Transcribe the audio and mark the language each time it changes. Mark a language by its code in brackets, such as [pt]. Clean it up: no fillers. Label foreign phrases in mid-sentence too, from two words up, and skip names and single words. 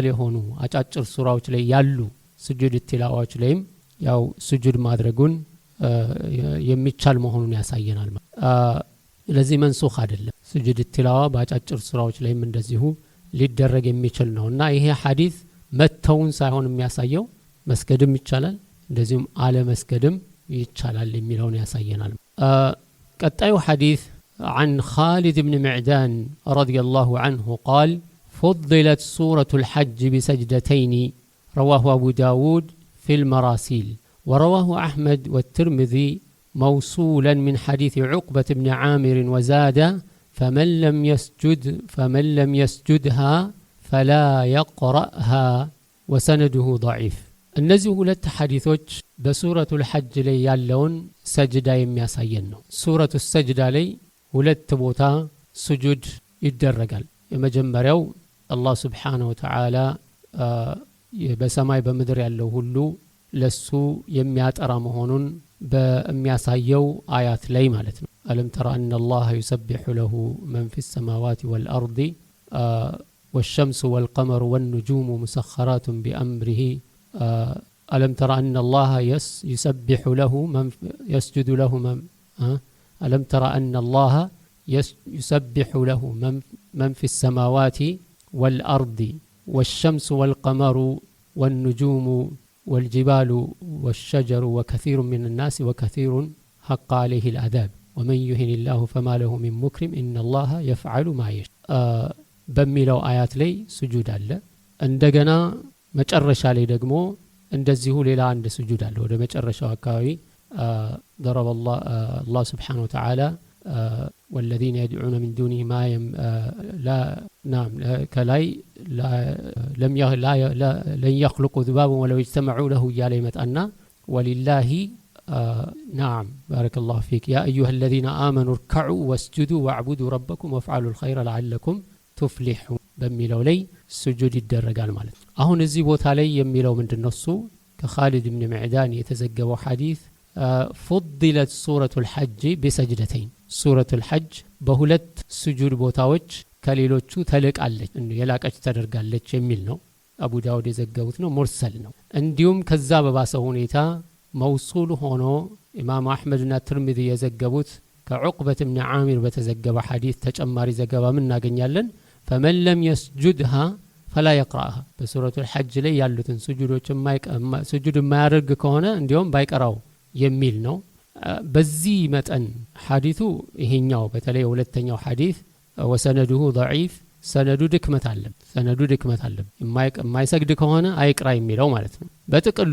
[am] የሆኑ አጫጭር ሱራዎች ላይ ያሉ ስጁድ ትላዋዎች ላይም ያው ስጁድ ማድረጉን የሚቻል መሆኑን ያሳየናል ለዚህ መንሱኽ አይደለም ስጁድ ትላዋ በአጫጭር ሱራዎች ላይም እንደዚሁ ሊደረግ የሚችል ነውና ይሄ ሐዲስ መተውን ሳይሆን የሚያሳየው መስገድም ይቻላል እንደዚሁም አለ መስገድም ይቻላል የሚለውን ያሳየናል ቀጣዩ ሐዲስ [ar] عن خالد بن معدان رضي الله عنه قال فضلت سورة الحج بسجدتين رواه أبو داود في المراسيل ورواه أحمد والترمذي موصولا من حديث عقبة بن عامر وزاد فمن لم يسجدها فلا يقرأها وسنده ضعيف [am] እነዚህ ሁለት ሐዲሶች በሱረቱል ሐጅ ላይ ያለውን ሰጅዳ የሚያሳየን ነው። ሱረቱ ሰጅዳ ላይ ሁለት ቦታ ስጁድ ይደረጋል። የመጀመሪያው አላህ [ar] سبحانه وتعالى [am] በሰማይ በምድር ያለው ሁሉ ለሱ የሚያጠራ መሆኑን በሚያሳየው አያት ላይ ማለት ነው። [ar] ألم تر ان الله يسبح له من في السماوات والارض والشمس والقمر والنجوم مسخرات بأمره ألم ترى أن الله يسبح له من يسجد له من ألم ترى أن الله يسبح له من في السماوات والأرض والشمس والقمر والنجوم والجبال والشجر وكثير من الناس وكثير حق عليه العذاب ومن يهن الله فما له من مكرم إن الله يفعل ما يشاء [am] በሚለው አያት ላይ ስጁድ አለ። እንደገና መጨረሻ ላይ ደግሞ እንደዚሁ ሌላ አንድ ስጁድ አለ። ወደ መጨረሻው አካባቢ [ar] ضرب الله سبحانه وتعالى والذين يدعون من دونه ما لا نعم كلاي لن يخلقوا ذبابا ولو اجتمعوا له يا ليمتنا ولله نعم بارك الله فيك يا أيها الذين آمنوا اركعوا واسجدوا واعبدوا ربكم وافعلوا الخير لعلكم تفلحوا [am] በሚለው ላይ ስጁድ ይደረጋል ማለት ነው። አሁን እዚህ ቦታ ላይ የሚለው ምንድነው? እሱ ከኻሊድ ኢብኑ መዕዳን የተዘገበው ሐዲስ [ar] فضلت سورة الحج بسجدتين سورة الحج [am] በሁለት ስጁድ ቦታዎች ከሌሎቹ ተልቃለች የላቀች ተደርጋለች የሚል ነው። አቡ ዳውድ የዘገቡት ነው፣ ሙርሰል ነው። እንዲሁም ከዛ በባሰ ሁኔታ መውሱል ሆኖ ኢማም አህመድና ትርሚዚ የዘገቡት ከዑቅበት ኢብኑ ዓሚር በተዘገበ ሐዲስ ተጨማሪ ዘገባ ምን እናገኛለን? [ar] فمن لم يسجدها فلا يقرأها [am] በሱረቱ الحج ላይ ያሉትን ስጁድ የማያደርግ ከሆነ እንዲያውም ባይቀራው የሚል ነው። በዚህ መጠን ሐዲሱ ይሄኛው በተለይ ሁለተኛው ሐዲስ ወሰነዱሁ ضعيف ሰነዱ ድክመት አለ የማይሰግድ ከሆነ አይቅራ የሚለው ማለት ነው። በጥቅሉ